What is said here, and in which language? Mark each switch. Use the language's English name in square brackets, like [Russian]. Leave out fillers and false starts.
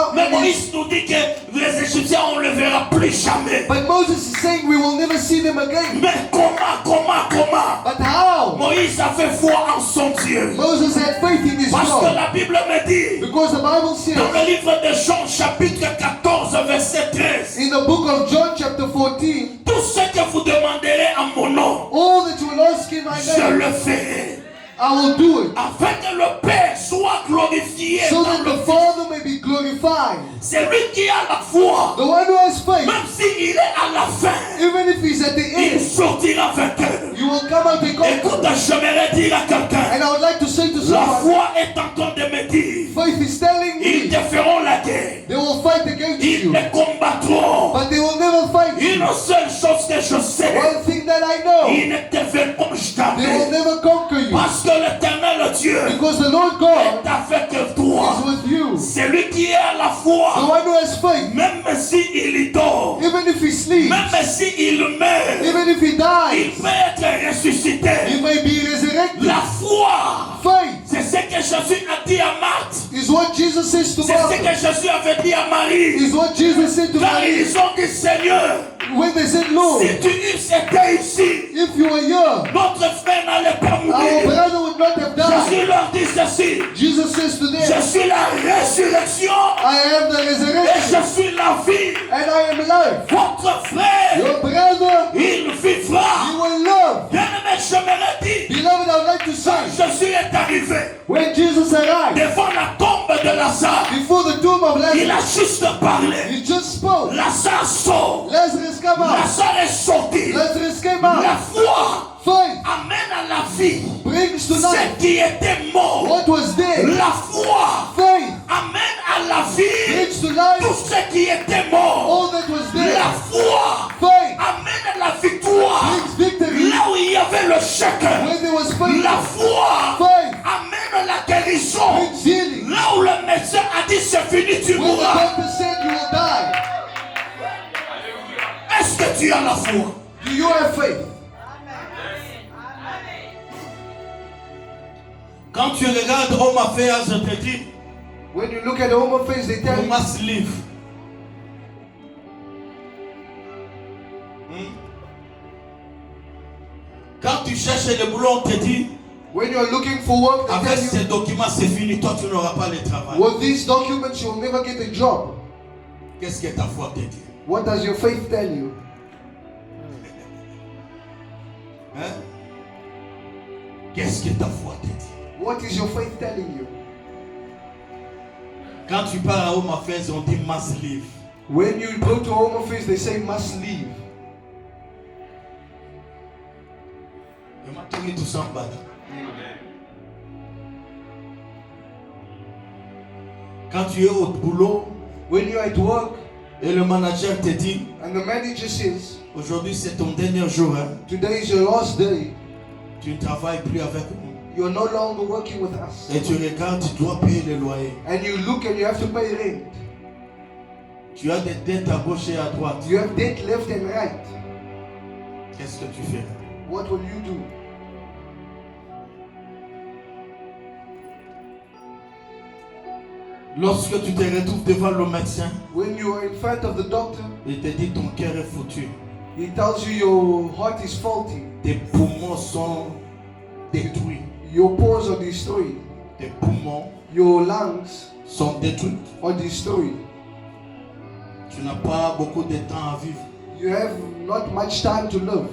[French] Moïse nous dit que les Égyptiens, on ne le verra plus jamais. [English] But Moses is saying we will never see them again. [French] Mais comment [English] But how? [French] Moïse avait foi en son Dieu. [English] Moses had faith in his [French] Parce que [English] God. [French] la Bible me dit, [English] Because the Bible [French] dans [English] says [French] le livre de Jean, chapitre 14, verset 13, [English] in the book of John chapter 14, [French] tout ce que vous demanderez en mon nom, [English] all that you will ask in my [French] je [English] name, [French] le ferai. [English] I will do it. [French] Afin que le Père soit glorifié [English] So [French] that [English] le [French] the Father may be glorified. [English] C'est lui qui a la foi. [French] The one who has faith, [English] Même s'il est à la fin, [French] even if he's at the [English] il [French] end, [English] sortira vainqueur. [French] you will come out [English] Écoute, [French] victorious. [English] j'aimerais dire à quelqu'un, [French] And I would like to say to [English] la [French] someone, [English] foi est en train de me dire, [French] faith is telling [English] ils [French] me [English] te feront la guerre. [French] they will fight against [English] Ils [French] you, [English] te combattront. [French] but they will never fight you. [English] Une seule chose que je sais, [French] One thing that I know, [English] ils ne te verront [French] they will [English] jamais. [French] never conquer you. [English] Parce que l'éternel Dieu [French] Because the Lord [English] est [French] God [English] avec toi. [French] is with you. [English] C'est lui qui est à la [French] The [English] foi. [French] one who has faith, [English] Même s'il y dort, [French] even if he sleeps, [English] même s'il meurt, [French] even if he [English] il [French] dies, [English] peut être ressuscité. [French] he may be resurrected. [English] La foi, [French] Faith [English] c'est ce que Jésus a dit à Marthe. [French] is what Jesus says to [English] C'est ce [French] Martha. [English] que Jésus avait dit à Marie. [French] Is what Jesus said to [English] Car [French] Mary. [English] ils ont dit, Seigneur, [French] When they said, Lord, [English] si tu eusses été ici, [French] if you were here, [English] notre frère n'allait pas [French] our [English] mourir. [French] brother would not have died. [English] Jésus leur dit ceci. [French] Jesus says to [English] Je [French] them, [English] suis la résurrection [French] I am the [English] et [French] resurrection [English] je suis la vie. [French] and I am life. [English] Votre frère, [French] Your brother, [English] il vivra. [French] you will love. [English] Bien-aimé, je me le dis. [French] Beloved, I would like to say, [English] Jésus est arrivé [French] when Jesus arrived, [English] devant la tombe de Lazare. [French] before the tomb of [English] Il a [French] Lazarus, [English] juste parlé. [French] he just spoke. [English] Lazare sort. [French] Lazarus come out. [English] Lazare est sorti. [French] Lazarus came [English] La [French] out. [English] foi [French] Faith [English] amène à la vie [French] brings to [English] ce [French] life [English] qui était mort. [French] what was dead. [English] La foi [French] Faith [English] amène à la vie [French] brings to life [English] tout ce qui était mort. [French] all that was [English] La [French] dead. [English] foi [French] Faith [English] amène à la victoire [French] brings victory [English] là où il y avait le chacun. [French] when there was faith. [English] La foi [French] Faith [English] amène la guérison [French] brings healing [English] là où le médecin a dit c'est fini, tu [French] when the [English] mourras. [French] doctor said you will die. [English] Est-ce que tu as la foi? [French] Do you have faith? [English] Quand tu regardes Home Affairs, je te dis, When you look at the home face, they tell you you must live. [French] Quand tu cherches le boulot, on te dit, [English] when you are looking for work, they [French] avec [English] tell [French] ces [English] you [French] documents, c'est fini, toi tu n'auras pas le travail. [English] with these documents you will never get a job. [French] Qu'est-ce que ta foi te dit? [English] What does your faith tell you? [French] Hein? Qu'est-ce que ta foi te dit? [English] What is your faith telling you? [French] Quand tu pars à Home Affairs, on dit [English] must live. When you go to home office, they say must leave. You must talk to somebody. [French] Quand tu es au boulot [English] When you're at work [French] et le manager te dit, [English] and the manager says, [French] aujourd'hui c'est ton dernier jour, hein? [English] today is your last day, [French] Tu ne travailles plus avec nous. [English] you're no longer working with us. [French] Et tu regardes, tu dois payer le loyer. [English] And you look and you have to pay rent. [French] Tu as des dettes à gauche et à droite. [English] You have debt left and right. [French] Qu'est-ce que tu fais? [English] What will you do? [French] Lorsque tu te retrouves devant le médecin, [English] When you are in front of the doctor, [French] il te dit ton cœur est foutu. [English] he tells you your heart is faulty, [French] Tes poumons sont détruits. [English] your pores are destroyed, [French] Tes poumons [English] your lungs [French] sont détruits. [English] are destroyed. [French] Tu n'as pas beaucoup de temps à vivre. [English] You have not much time to live.